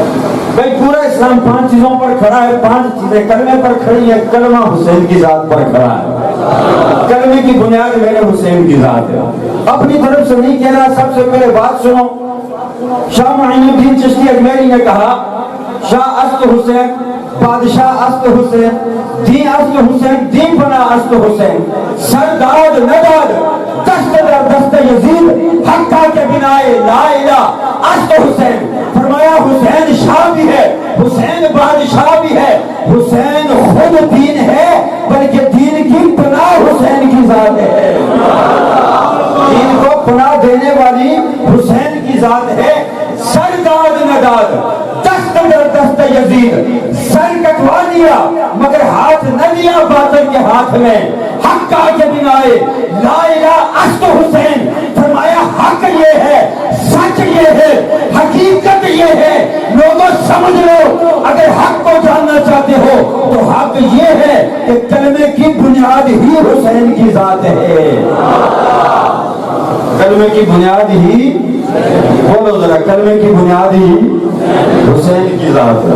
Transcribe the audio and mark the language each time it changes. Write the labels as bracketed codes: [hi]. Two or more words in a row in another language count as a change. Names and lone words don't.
[ur] بھائی پورا اسلام 5 چیزوں پر کھڑا ہے، 5 چیزیں کلمے پر کھڑی ہیں، کلمہ حسین کی ذات پر کھڑا ہے۔ کلمے کی بنیاد میرے حسین کی ذات ہے۔ اپنی طرف سے نہیں کہنا، سب سے پہلے بات سنو۔ [fa] شاہ معین الدین چشتی اجمیری [ur] نے کہا، [fa] شاہ است حسین، بادشاہ است حسین، دین است حسین، دین بنا است حسین، سرداد نداد دست در دست یزید، حقہ کے بنائے لا الہ است حسین۔ [ur] فرمایا حسین شاہ بھی ہے، حسین بادشاہ بھی ہے، حسین خود دین ہے، بلکہ دین کی پناہ حسین کی ذات ہے، دین کو پناہ دینے والی حسین کی ذات ہے۔ [fa] سر داد نداد دست در دست یزید، [ur] سر کٹوا دیا مگر ہاتھ نہ دیا باطل کے ہاتھ میں، [fa] حق کا کے دن آئے لا الہ اشت حسین، [ur] فرمایا حق یہ ہے، سچ یہ ہے، حقیقت یہ ہے، لوگوں سمجھ لو، اگر حق کو جاننا چاہتے ہو تو حق یہ ہے کہ کلمے کی بنیاد ہی حسین کی ذات ہے، کلمے کی بنیاد ہی، بولو ذرا، کلمے کی بنیاد ہی حسین کی ذات ہے۔